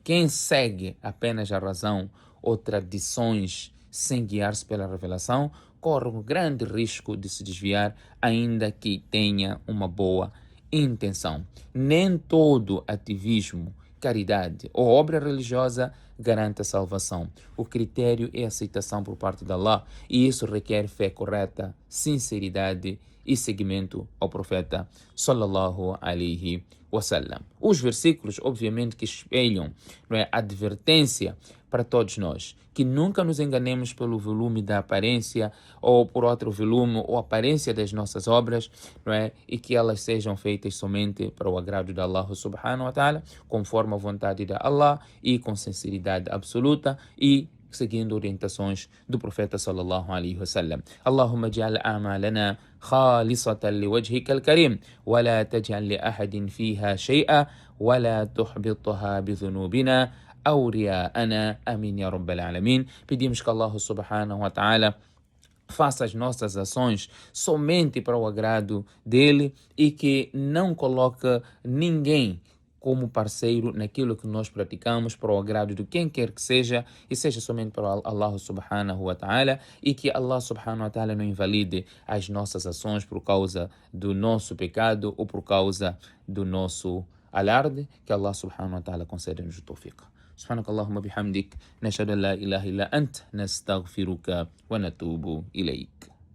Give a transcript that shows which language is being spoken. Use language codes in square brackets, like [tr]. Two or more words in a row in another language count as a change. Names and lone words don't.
[pt] Quem segue apenas a razão ou tradições sem guiar-se pela revelação corre um grande risco de se desviar, ainda que tenha uma boa intenção. Nem todo ativismo, caridade ou obra religiosa garante a salvação. O critério é a aceitação por parte de Allah, e isso requer fé correta, sinceridade e seguimento ao profeta [ar] صلى الله عليه وسلم. [pt] Os versículos, obviamente, que espelham, não é, advertência para todos nós, que nunca nos enganemos pelo volume da aparência ou por outro volume ou aparência das nossas obras, não é, e que elas sejam feitas somente para o agrado de Allah [ar] سبحانه وتعالى, [pt] conforme a vontade de Allah e com sinceridade absoluta e seguindo orientações do profeta [ar] صلى الله عليه وسلم. اللهم اجعل أعمالنا خالصة لوجهك الكريم ولا تجعل لأحد فيها شيئا ولا تحبطها بذنوبنا أو ريائنا. آمين يا رب العالمين. [pt] Pedimos que Allah [ar] سبحانه وتعالى [pt] faça as nossas ações somente para o agrado dele e que não coloque ninguém como parceiro naquilo que nós praticamos para o agrado de quem quer que seja, e seja somente para Allah [ar] سبحانه وتعالى, [pt] e que Allah [ar] سبحانه وتعالى [pt] não invalide as nossas ações por causa do nosso pecado ou por causa do nosso alarde. Que Allah [ar] سبحانه وتعالى [pt] conceda-nos o tawfiq. [ar] سبحانك اللهم بحمدك نشهد أن لا إله إلا أنت نستغفرك ونتوب إليك.